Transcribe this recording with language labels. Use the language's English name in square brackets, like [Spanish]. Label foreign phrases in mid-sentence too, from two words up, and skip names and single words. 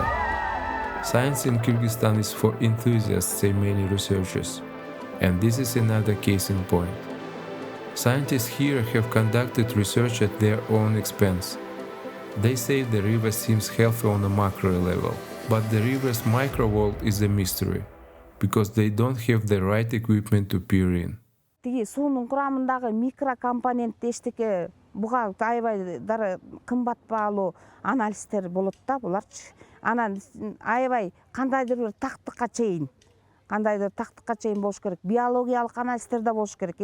[English] Science in Kyrgyzstan is for enthusiasts, say many researchers, and this is another case in point. Scientists here have conducted research at their own expense. They say the river seems healthy on a macro level, but the river's micro world is a mystery, because they don't have the right equipment to peer in. [Kyrgyz] Тиги суунун курамындагы микрокомпонент эчтеке буга аябай кымбат баалуу анализдер болот да буларчы. Анан аябай кандайдыр бир тактыкка чейин болуш керек. Биологиялык анализдер да болуш керек.